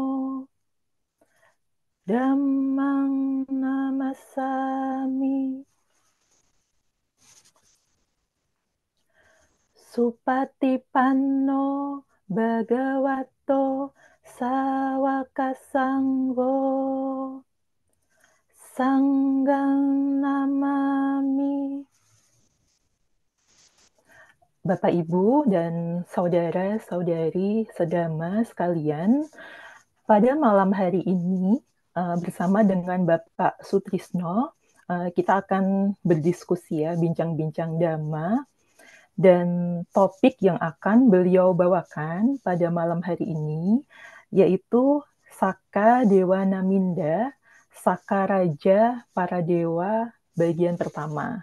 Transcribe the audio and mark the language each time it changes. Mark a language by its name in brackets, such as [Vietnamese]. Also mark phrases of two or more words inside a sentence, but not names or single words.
[Pali] Dhammang namasami Supatipanno bhagavato sawaka sangho Sanghang namami. [Indonesian] Bapak, Ibu, dan saudara-saudari sedama sekalian, pada malam hari ini bersama dengan Bapak Sutrisno, kita akan berdiskusi ya, bincang-bincang Dhamma, dan topik yang akan beliau bawakan pada malam hari ini yaitu Saka Dewa Naminda, Saka Raja Para Dewa bagian pertama.